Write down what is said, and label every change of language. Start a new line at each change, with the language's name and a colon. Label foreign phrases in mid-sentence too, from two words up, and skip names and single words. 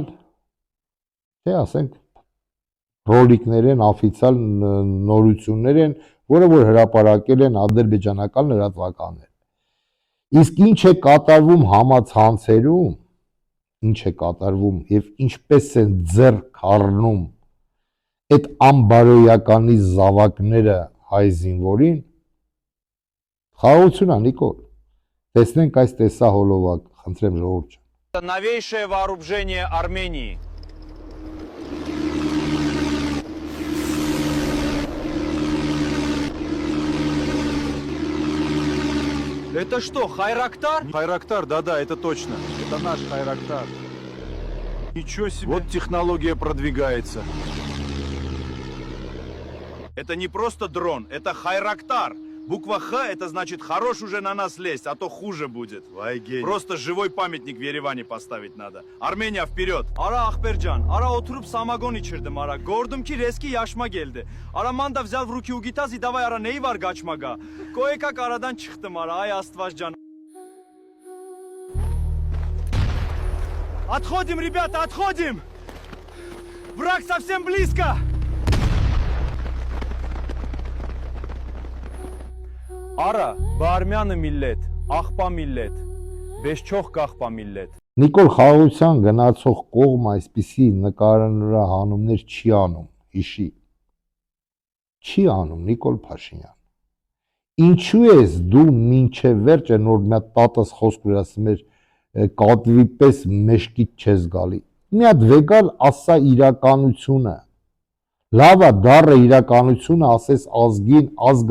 Armenian: թե ասենք ռոլիկներ են, օֆիցիալ նորություններ են, որը որ հրապարակել են ադրբեջանական լրատվականները։ Իսկ ինչ է կատարվում համացանցերում, ինչ է կատարվում եւ ինչպես են ձեռք առնում այդ ամբարոյականի զավակները հայ զինվորին, խաղաղություն է, Նիկոլ։ Տեսնենք այս տեսահոլովակ, խնդրեմ ժողովուրդ։
Russian: Новейшее вооружение Армении. Это что, Хайрактар? Хайрактар, да, это точно. Это наш Хайрактар. Ничего себе. Вот технология продвигается. Это не просто дрон, это Хайрактар. Буква Х это значит хорош уже на нас лезть, а то хуже будет. Просто живой памятник в Ереване поставить надо. Armeniya вперед.
Azerbaijani: Ara Akbercan, ara oturup samagon içirdim ara. Gördüm ki reski yaşma geldi. Ara manda
Russian: взял в руки угитаз и давай
Azerbaijani: ara neyi var kaçmaga. Koyekak aradan çıktım ara ay Astvazcan.
Russian: Отходим, ребята, отходим! Враг совсем близко! Արա, բարմյանը միլլետ, աղպա միլլետ, բեշչող կաղպա միլլետ։
Armenian: Նիկոլ խաղաղության գնացող կողմ այսպիսի նկարահանումներ չի անում, հիշի։ Չի անում Նիկոլ Փաշինյան։ Ինչու ես դու մինչև վերջը նոր մի հատ տատս խոսք որ ասում էր կատվի պես մեշկից չես գալի։ մի հատ վեկալ ասա իրականությունը։ Լավա դառը իրականությունը ասես ազգին, ազգը